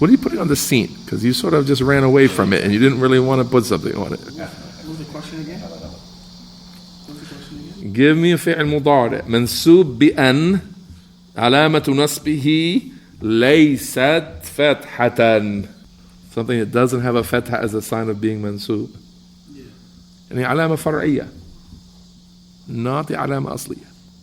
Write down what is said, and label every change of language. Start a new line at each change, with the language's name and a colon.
English: What are you putting on the scene? Because you sort of just ran away from it and you didn't really want to put something on it. What was the question again? Give me a
Arabic: فعل مضارع منصوب بأن علامة نصبه ليست فتحة.
English: Something that doesn't have a fatha as a sign of being mansoob.
Arabic: يعني علامة فرعية.
English: Not the
Arabic: علامة أصلية.